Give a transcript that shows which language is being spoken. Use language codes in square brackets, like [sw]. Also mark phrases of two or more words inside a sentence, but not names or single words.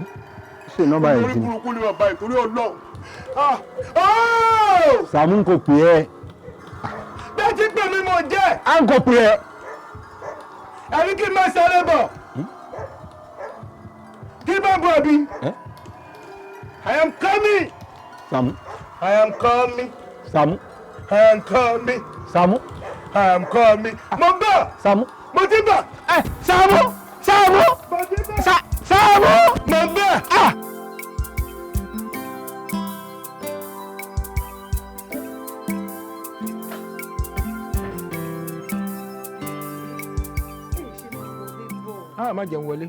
[yo] ṣé nọ́mbà yẹn ti. orí burúkú ni bàbá ìtorí Ọlọ́run. Sàámú ń kò pè ẹ́. bẹ́ẹ̀ tí pè mí mo jẹ́. à ń kò pè ẹ́. ẹ̀rí kí n máa sáré bọ̀ kí n bá bọ̀ bí. [en] I am coming. Sàámú. I am coming. Sàámú. I am coming. Sàámú. I am coming. [yo] Mo bọ̀. Sàámú. Mo ti bọ̀. Sàámú. Sàámú. Sàámú. Mo bọ̀. má jẹun wọlé.